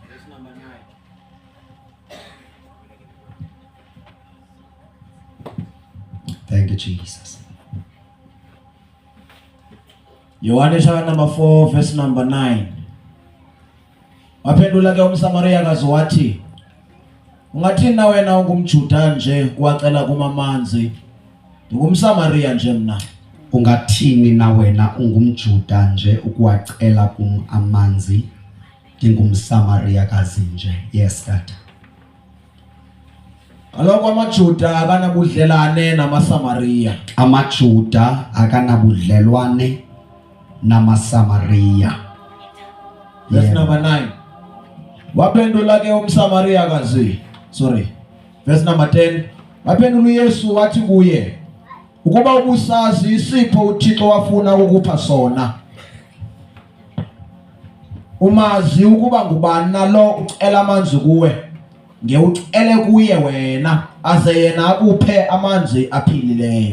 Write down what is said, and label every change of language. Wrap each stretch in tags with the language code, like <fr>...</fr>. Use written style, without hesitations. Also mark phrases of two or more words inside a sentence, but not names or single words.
<en>number 9. Thank you, Jesus. Yohane chapter number 4 verse number 9.</en> <xh>Waphendula ke umSamaria kazi wathi, ungathini na wena ungumJuda nje kwacela kumamanzi? NgumSamaria nje mina. Ungathini na wena ungumJuda nje ukuwacela kum amanzi? NgingumSamaria kazi nje.</xh> <en>Yes, Dad.</en> <xh>Kaloku amaJuda akanabudlelane namaSamaria. AmaJuda akanabudlelwane namaSamaria.</xh> <en>Verse number 9.</en> <xh>Waphendula ke umSamaria kazi.</xh> <en>Verse number 10.</en> <xh>Waphendula uYesu wathi kuye, ukuba ubusazi isipho uThixo wafuna ukupha sona, umazi ukuba ngubani nalo ucela amanzi kuwe, ngeucele kuye wena aze yena akuphe amanzi aphilileyo.</xh>